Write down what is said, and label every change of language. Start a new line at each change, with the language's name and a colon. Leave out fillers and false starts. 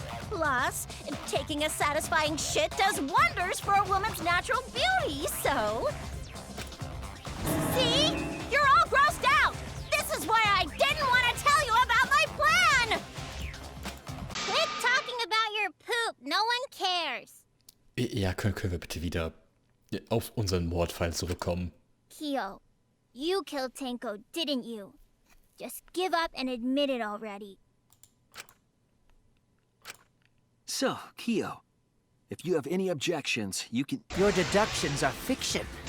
English: Plus, taking a satisfying shit does wonders for a woman's natural beauty, so... See? You're all grossed out! This is why I didn't want to tell you about my plan! Quit talking about your poop. No one cares.
German: Ja, können wir bitte wieder auf unseren Mordfall zurückkommen?
English: Kyo, you killed Tenko, didn't you? Just give up and admit it already. So, Kyo, if you have any objections, you can... Your deductions are fiction.